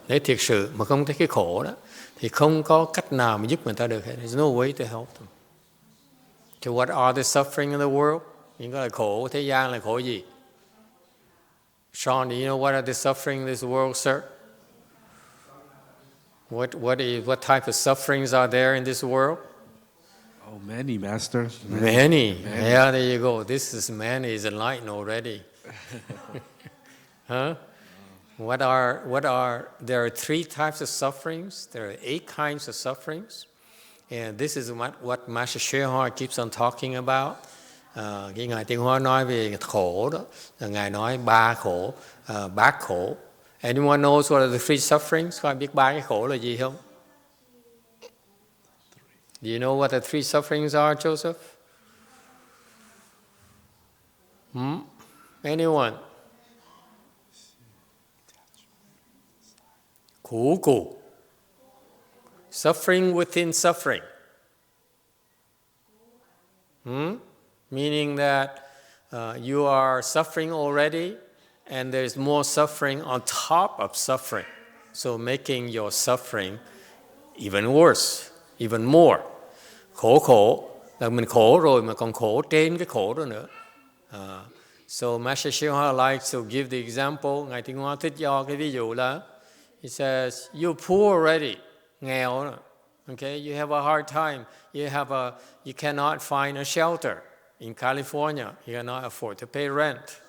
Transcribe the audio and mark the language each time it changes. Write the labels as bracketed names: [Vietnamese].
[Vietnamese] Nếu thiệt sự mà không thấy cái khổ đó, thì không có cách nào mà giúp người ta được hết. [English] There's no way to help them. So what are the suffering in the world? [Vietnamese] Những cái khổ thế gian là khổ gì? [English] Sean, do you know what are the suffering in this world, sir? What type of sufferings are there in this world? Oh, many, Master. Many. Yeah, there you go. This man is enlightened already. Huh? There are 3 types of sufferings. There are 8 kinds of sufferings. And this is what Master YongHua keeps on talking about. [Vietnamese] Khi Ngài Tiên Hóa nói về khổ đó, là Ngài nói 3 khổ, bát khổ. [English] Anyone knows what are the 3 sufferings? [Vietnamese] Có ai biết 3 cái khổ là gì không? [English] Do you know what the 3 sufferings are, Joseph? Anyone? [Vietnamese] Khổ cụ. [English] Suffering within suffering. Meaning that you are suffering already and there's more suffering on top of suffering. So making your suffering even worse, even more. [Vietnamese] Khổ là mình khổ rồi mà còn khổ trên cái khổ đó nữa. [English] So Master YongHua likes to give the example. [Vietnamese] Ngài Tiên Hóa thích cho cái ví dụ là [English] he says, you're poor already. [Vietnamese] Nghèo đó. [English] Okay, you have a hard time. You cannot find a shelter. In California, you cannot afford to pay rent.